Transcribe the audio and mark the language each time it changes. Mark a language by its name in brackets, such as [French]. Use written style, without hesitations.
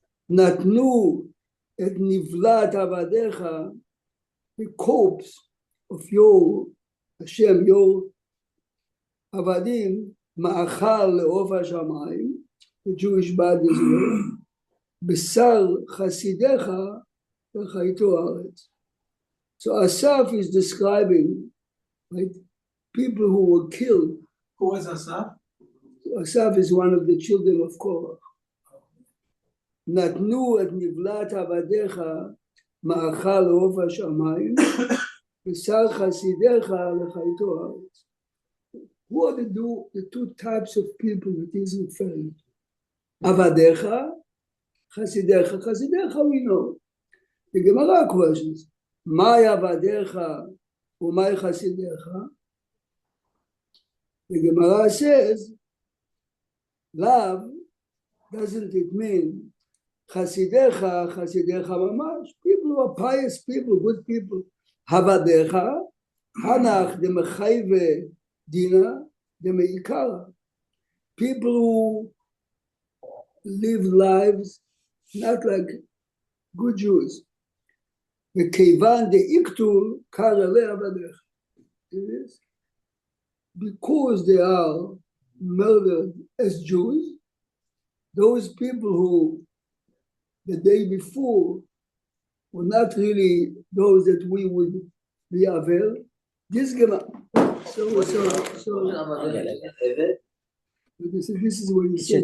[Hebrew] Natnu et nivlat avadecha, [English] the corpse of your Hashem, your avadim, [Hebrew] ma'achal le'ov hashamayim, [English] the Jewish bodies were, [Hebrew] besar chasidecha v'chayto haaretz. [English] So Asaf is describing, right, people who were killed. Who was Asaf? Asaf is one of the children of Korah. [Hebrew] נתנו את נבלת עבדיך מאכל לעוף השמיים, ושר חסידיך לחייתו הארץ. [English] Who are the two types of people that he's referring to? [Hebrew] עבדיך, חסידיך, חסידיך [English] we know. The Gemara questions, [Hebrew] מהי עבדיך ומהי חסידיך? [English] The Gemara says, love doesn't it mean [Hebrew] חסידיך, חסידיך ממש, [English] people who are pious people, good people, [Hebrew] עבדיך, הנח דמחייבה דינה דמעיקרא, [English] people who live lives not like good Jews. [Hebrew] וכיוון דאיקטול קרא לעבדיך. [English] Because they are murdered as Jews, those people who the day before were not really those that we would be avel. This Gemara. This is what you said.